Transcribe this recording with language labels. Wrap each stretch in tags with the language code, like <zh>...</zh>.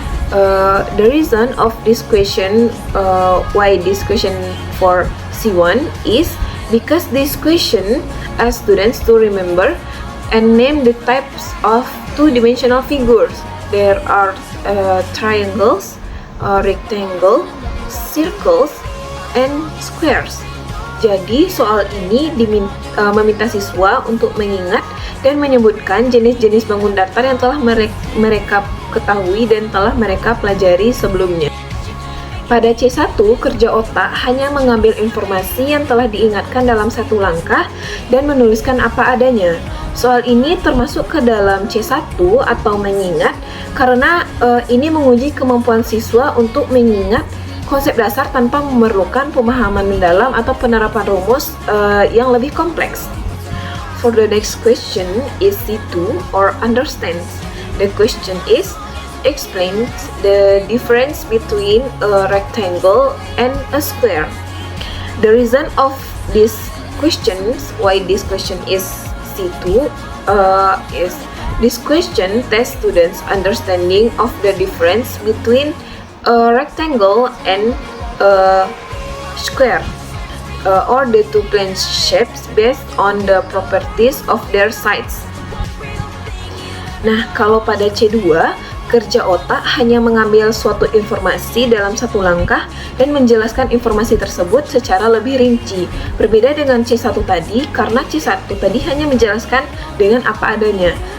<en>The reason of this question, why this question for C1 is because this question asks students to remember and name the types of two-dimensional figures. There are triangles, rectangle, circles, and squares.</en> <id>Jadi soal ini meminta siswa untuk mengingat dan menyebutkan jenis-jenis bangun datar yang telah mereka ketahui dan telah mereka pelajari sebelumnya. Pada C1, kerja otak hanya mengambil informasi yang telah diingatkan dalam satu langkah dan menuliskan apa adanya. Soal ini termasuk ke dalam C1 atau mengingat karena ini menguji kemampuan siswa untuk mengingat konsep dasar tanpa memerlukan pemahaman mendalam atau penerapan rumus yang lebih kompleks.</id> <en>For the next question is C2 or understands. The question is explains the difference between a rectangle and a square. The reason of this questions, why this question is C2, is this question tests students' understanding of the difference between a rectangle and a square, or the two plane shapes based on the properties of their sides.</en> <id>Nah, kalau pada C2, kerja otak hanya mengambil suatu informasi dalam satu langkah dan menjelaskan informasi tersebut secara lebih rinci. Berbeda dengan C1 tadi, karena C1 tadi hanya menjelaskan dengan apa adanya.</id>